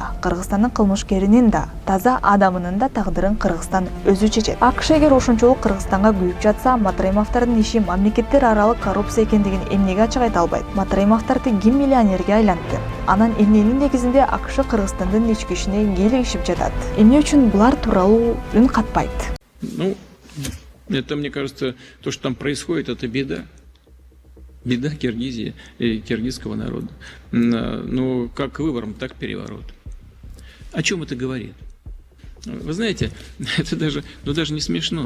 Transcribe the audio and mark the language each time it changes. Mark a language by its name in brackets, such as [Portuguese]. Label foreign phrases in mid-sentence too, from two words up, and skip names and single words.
[Kyrgyz] Кыргызстандын кылмышкеринин да, таза адамынын да тагдырын Кыргызстан өзү чечет. АКШ эгер ошончолук Кыргызстанга күйүп жатса, Матраимовдордун иши мамлекеттер аралык коррупция экендигин эмнеге ачык айта албайт? Матраимовдорду ким миллионерге айлантты? Анан эмненин негизинде АКШ Кыргызстандын ички ишине кийлигишип жатат? Эмне үчүн булар тууралуу үн катпайт? [Russian] Ну, это, мне кажется, то, что там происходит, это беда. Беда Киргизии и киргизского народа. Ну, как выбором, так переворот. О чем это говорит? Вы знаете, это даже не смешно.